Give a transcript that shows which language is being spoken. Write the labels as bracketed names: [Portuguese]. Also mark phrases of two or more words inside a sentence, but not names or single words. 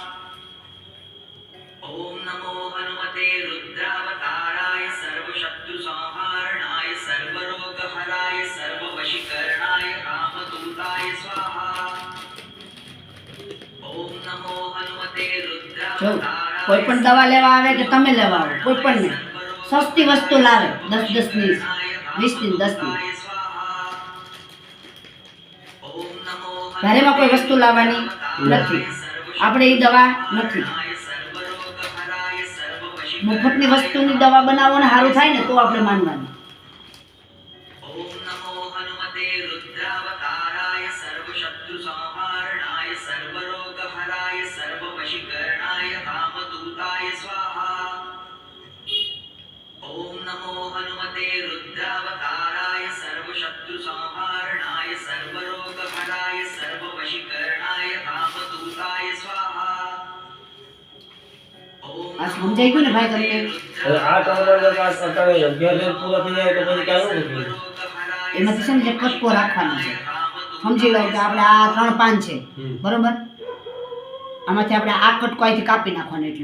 [Sanskrit] ओम नमो हनुमते रुद्रावताराय सर्वशत्रुसंहारणाय सर्वरोगहराय सर्ववशीकरणाय रामदूताय स्वाहा। ओम नमो हनुमते रुद्रावताराय [Gujarati] કોઈ પણ દવા લેવા આવે કે તમે લેવા આવો કોઈ પણ ને સસ્તી વસ્તુ લાવે 10 ની 20 ની 10 ની ઘરેમાં કોઈ વસ્તુ લાવવાની નથી આપણે એ દવા નથી મુફતની વસ્તુની દવા બનાવો ને સારું થાય ને તો આપણે માનવાનું। [Sanskrit] ओम नमो हनुमते रुद्रावताराय सर्वशत्रुसंहारणाय सर्वरोगहराय सर्ववशीकरणाय रामदूताय स्वाहा। ओम नमो हनुमते रुद्रावताराय सर्वशत्रुसंहारणाय सर्वरोगहराय सर्ववशीकरणाय रामदूताय स्वाहा। [Gujarati] આ સમજાઈ ગયું ને ભાઈ તમને? આ તમારો વાત કરતા અભ્યાસ પૂરો થઈ જાય તો પછી કાંઈ ન થતું। એમાંથી છે ને જે કટકો રાખવાનો છે સમજી લો કે આપણે આ 3 પાન છે બરોબર આમાંથી આપણે આ કટકો અહીંથી કાપી નાખવાનો એટલો